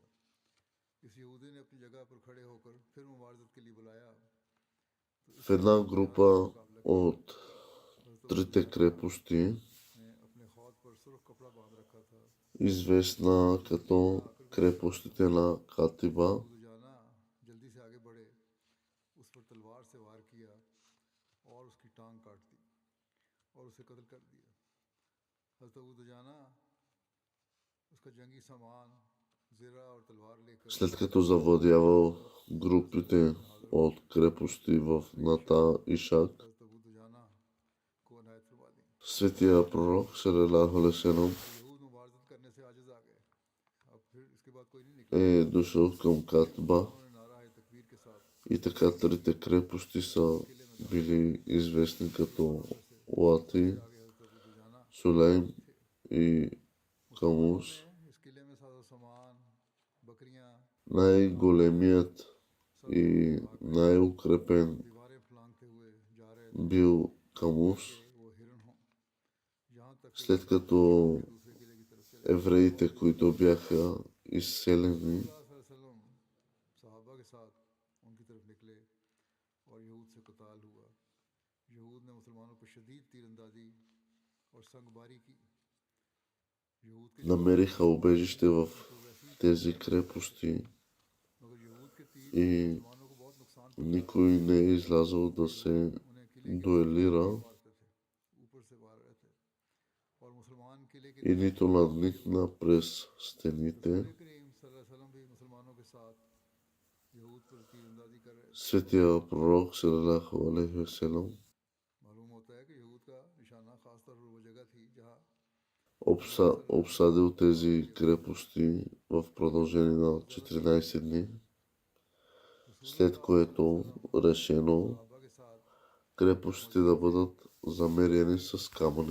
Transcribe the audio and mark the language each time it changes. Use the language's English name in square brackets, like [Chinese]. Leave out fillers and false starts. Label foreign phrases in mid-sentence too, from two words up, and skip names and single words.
[Urdu] اس یہودی نے اپنی جگہ پر کھڑے ہو کر پھر مبارزت کے لیے بلایا. [Bulgarian] В една група от трите крепости, [Urdu] نے اپنے خود پر سرخ کپڑا باندھ رکھا تھا. [Bulgarian] известна като крепостите на Катиба, [Urdu] جانا جلدی سے آگے بڑھے، اس پر تلوار سے وار کیا اور اس کی ٹانگ کاٹ دی اور اسے قتل کر دیا. حضرت ابو دجانہ اس کا جنگی سامان زرہ اور تلوار لے کر [Bulgarian] след като завладявал групите от крепости в Ната и Шак, [Urdu] حضرت ابو دجانہ کو عنایت فرما دی. [Bulgarian] светия пророк [Arabic] صلى الله عليه وسلم [Urdu] یہود مبارزت کرنے سے عاجز آ گئے۔ اب پھر اس کے بعد کوئی نہیں نکلا. [Bulgarian] е дошъл към Катиба [Urdu] انہوں نے نعرہ ہے تکبیر کے ساتھ [Bulgarian] и така трите крепости са били известни като Лати, [Urdu] آگے حضرت ابو دجانہ [Bulgarian] Сулейм и Камус. [Urdu] اس قلعے میں سارا سامان، بکریاں, [Bulgarian] Най-големият и най-укрепен [Urdu] دیواریں پھلانگتے ہوئے جا رہے [Bulgarian] бил Камус, [Urdu] تھے، وہ ہرن ہوں۔ یہاں تک کہ [Bulgarian] след като [Urdu] دوسرے قلعے کی طرف چلے. [Bulgarian] евреите, които бяха изселени, [Urdu] وسلم صحابہ کے ساتھ ان کی طرف نکلے اور یہود سے قتال ہوا. یہود نے مسلمانوں پر شدید تیراندازی اور سنگباری کی. یہود کے [Bulgarian] намериха убежище в тези крепости [Urdu] مگر یہود کے تیر [Bulgarian] и [Urdu] مسلمانوں کو بہت نقصان [Bulgarian] никой не е излязъл да се [Urdu] انہیں قلعے [Bulgarian] дуелира [Urdu] مارتے تھے، اوپر سے مار رہے تھے اور مسلمان قلعے کے [Bulgarian] и нито надникна през стените. [Urdu] نبی کریم [Arabic] صلى الله عليه وسلم [Urdu] بھی مسلمانوں کے ساتھ یہود پر تیراندازی کر رہے تھے. [Bulgarian] Светия пророк [Arabic] صلى الله عليه وسلم [Urdu] معلوم ہوتا ہے کہ یہود کا نشانہ خاص طور پر وہ جگہ تھی جہاں [Bulgarian] обсадил тези крепости в продължение на 14 дни, след което решено [Urdu] صحابہ کے ساتھ [Bulgarian] крепостите да бъдат замерени с камъни.